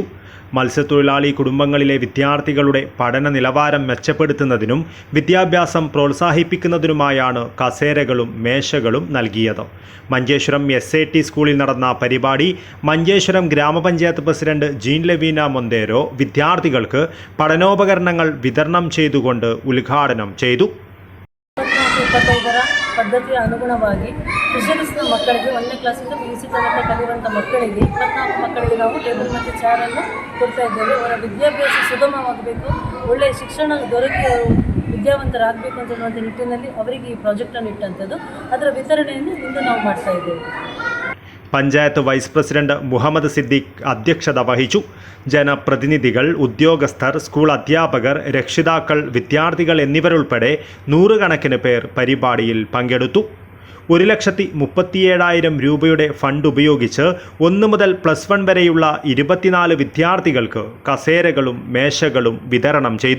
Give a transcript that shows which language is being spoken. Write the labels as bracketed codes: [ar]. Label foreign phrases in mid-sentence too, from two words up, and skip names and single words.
[ml] മത്സ്യത്തൊഴിലാളി കുടുംബങ്ങളിലെ വിദ്യാർത്ഥികളുടെ പഠന നിലവാരം മെച്ചപ്പെടുത്തുന്നതിനും വിദ്യാഭ്യാസം പ്രോത്സാഹിപ്പിക്കുന്നതിനുമായാണ് കസേരകളും മേശകളും നൽകിയത്. മഞ്ചേശ്വരം SAT സ്കൂളിൽ നടന്ന പരിപാടി മഞ്ചേശ്വരം ഗ്രാമപഞ്ചായത്ത് പ്രസിഡന്റ് ജീൻ ലവീന മൊന്തേരോ വിദ്യാർത്ഥികൾക്ക് പഠനോപകരണങ്ങൾ വിതരണം ചെയ്തുകൊണ്ട് ഉദ്ഘാടനം ചെയ്തു. [kn] ಪದ್ಧತಿಯ ಅನುಗುಣವಾಗಿ ಫಿಷರೀಸ್ನ ಮಕ್ಕಳಿಗೆ 1ನೇ ಕ್ಲಾಸಿಂದ PUC ತನಕ ಕಲಿಯುವಂಥ ಮಕ್ಕಳಿಗೆ 24 ಮಕ್ಕಳಿಗೆ ನಾವು ಟೇಬಲ್ ಮತ್ತು ಚೇರನ್ನು ಕೊಡ್ತಾ ಇದ್ದೇವೆ. ಅವರ ವಿದ್ಯಾಭ್ಯಾಸ ಸುಗಮವಾಗಬೇಕು, ಒಳ್ಳೆಯ ಶಿಕ್ಷಣ ದೊರಕಿ ಅವರು ವಿದ್ಯಾವಂತರಾಗಬೇಕು ಅಂತ ಹೇಳುವಂಥ ನಿಟ್ಟಿನಲ್ಲಿ ಅವರಿಗೆ ಈ ಪ್ರಾಜೆಕ್ಟನ್ನು ಇಟ್ಟಂಥದ್ದು. ಅದರ ವಿತರಣೆಯನ್ನು ಇಂದು ನಾವು ಮಾಡ್ತಾ ಇದ್ದೇವೆ. [ml] പഞ്ചായത്ത് വൈസ് പ്രസിഡന്റ് മുഹമ്മദ് സിദ്ദീഖ് അധ്യക്ഷത വഹിച്ചു. ജനപ്രതിനിധികൾ, ഉദ്യോഗസ്ഥർ, സ്കൂൾ അധ്യാപകർ, രക്ഷിതാക്കൾ, വിദ്യാർത്ഥികൾ എന്നിവരുൾപ്പെടെ 100 കണക്കിന് പേർ പരിപാടിയിൽ പങ്കെടുത്തു. 1,37,000 രൂപയുടെ ഫണ്ട് ഉപയോഗിച്ച് 1 മുതൽ +1 വരെയുള്ള 24 വിദ്യാർത്ഥികൾക്ക് കസേരകളും മേശകളും വിതരണം ചെയ്തു.